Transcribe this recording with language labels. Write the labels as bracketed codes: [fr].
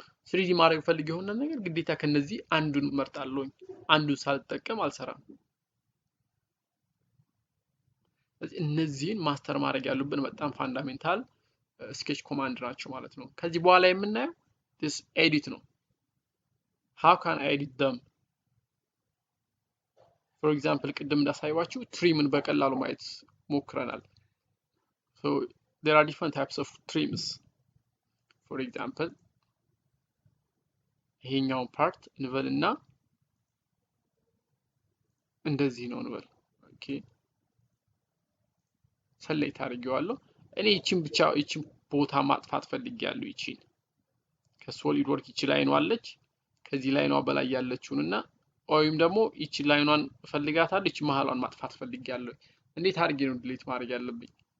[am] 3D ማድረግ ፈልግ የሆነ ነገር ግዴታ ከነዚህ አንዱን መርጣለሁኝ። አንዱን ሳልጠቀም አልሰራም። እነዚህን ማስተር ማድረግ ያሉብን በጣም ፋንዳሜንታል ስኬች ኮማንድ ናቸው ማለት ነው። ከዚህ በኋላ የምናየው this edit ነው። how can I edit them? [en] for example ቅድም እንዳሳየዋችሁ ትሪምን በቀላሉ ማየት ሞክረናል። so there are different types of trims. [am] for example ይሄኛውን ፓርት እንበልና እንደዚህ ነው እንበል። ኦኬ ሰሌክት አድርጌዋለሁ። እኔ ይቺን ቦታ ማጥፋት ፈልጌያለሁ። ይቺን ከሶሊድ ወርክ ይቺ ላይኗ አለች፣ ከዚህ ላይኗ በላይ ያለችውንና ወይም ደግሞ ይቺ ላይኗን ፈልጋታለሁ፣ ይቺ መሃሏን ማጥፋት ፈልጌያለሁ። እንዴት አድርጌ ነው ዲሊት ማድረግ ያለብኝ?